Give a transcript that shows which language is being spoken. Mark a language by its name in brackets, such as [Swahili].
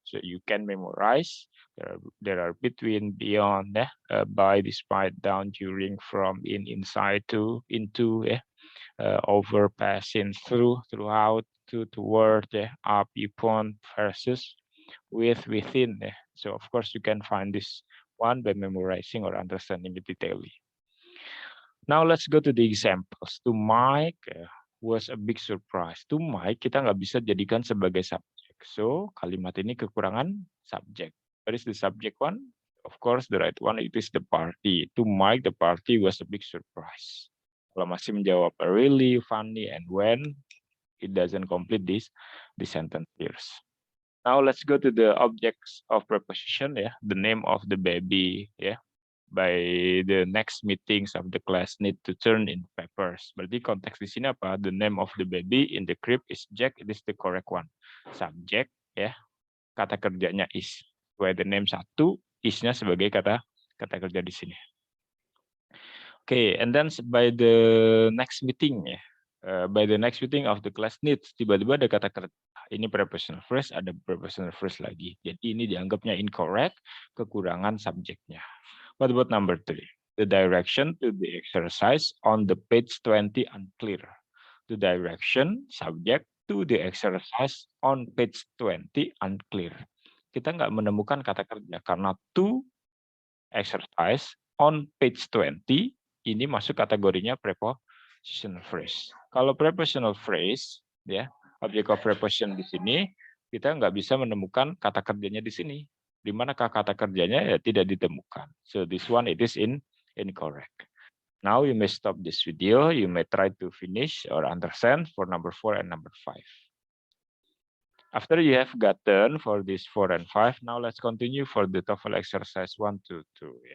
[English] So you can memorize. There are between, beyond, by, despite, down, during, from, in, inside, to, into, over, passing, through, throughout, to, toward, up, upon, versus, with, within. So of course you can find this one by memorizing or understanding it detailedly. Now let's go to the examples. To Mike was a big surprise. [Indonesian] To Mike kita nggak bisa jadikan sebagai subjek. [English] So [Indonesian] kalimat ini kekurangan subjek. [English] What is the subject one? Of course the right one it is the party. To Mike the party was a big surprise. [Indonesian] Kalau masih menjawab [English] really, funny, and when, it doesn't complete this sentence here. Now let's go to the objects of preposition, the name of the baby, by the next meetings of the class need to turn in papers. [Indonesian] Berarti konteks di sini apa? [English] The name of the baby in the crib is Jack. It is the correct one. [Indonesian] Subject, kata kerjanya is. [English] Where the name [Indonesian] 1, is-nya sebagai kata kerja di sini. [English] Okay, and then by the next meeting, by the next meeting of the class needs, [Indonesian] tiba-tiba ada kata kerja. Ini prepositional phrase, ada prepositional phrase lagi. Jadi ini dianggapnya incorrect, kekurangan subjeknya. [English] What about number 3? The direction to the exercise on the page 20 unclear. The direction, subject, to the exercise on page 20 unclear. [Indonesian] Kita nggak menemukan kata kerja karena to exercise on page 20 ini masuk kategorinya prepositional phrase. Kalau prepositional phrase, object of preposition di sini, kita nggak bisa menemukan kata kerjanya di sini. Di manakah kata kerjanya tidak ditemukan. [English] So this one it is incorrect. Now you may stop this video. You may try to finish or understand for number 4 and number 5. After you have gotten for this 4 and 5, now let's continue for the TOEFL exercise 1 to 2.